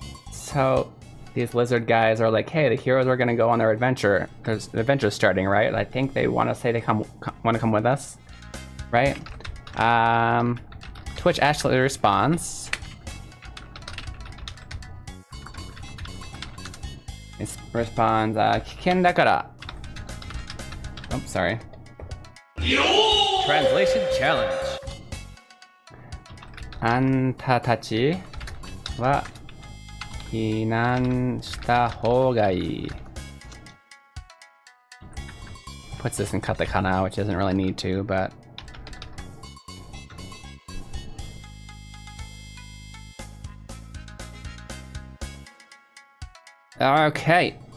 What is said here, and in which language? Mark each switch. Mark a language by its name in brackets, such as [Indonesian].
[English] So these lizard guys are like, hey, the heroes are gonna go on their adventure. There's the adventure's starting, right? I think they want to say they want to come with us, right? To which Ashley responds. It responds, [Japanese] 危険だから. [English] Oh, sorry. Translation challenge. [Japanese] あんたたちは避難した方がいい. [English] Puts this in katakana, which doesn't really need to, but okay.